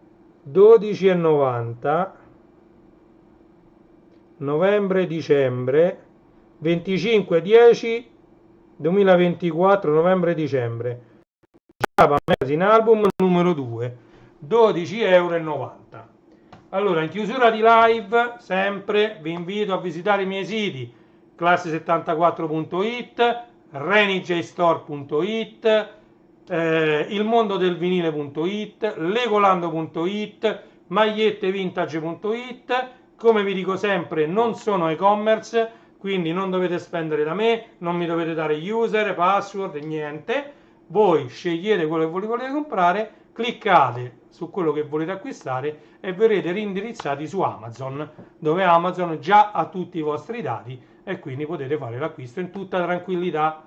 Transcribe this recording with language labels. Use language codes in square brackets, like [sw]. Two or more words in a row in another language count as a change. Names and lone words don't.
[it] 12,90 novembre-dicembre, 25-10 2024, novembre-dicembre. Java Magazine Album numero 2, 12,90 €. Allora, in chiusura di live, sempre vi invito a visitare i miei siti classe74.it, renijstore.it, ilmondodelvinile.it, legolando.it, magliettevintage.it. Come vi dico sempre, non sono e-commerce, quindi non dovete spendere da me, non mi dovete dare user, password, niente. Voi scegliete quello che volete comprare, cliccate su quello che volete acquistare e verrete reindirizzati su Amazon, dove Amazon già ha tutti i vostri dati e quindi potete fare l'acquisto in tutta tranquillità.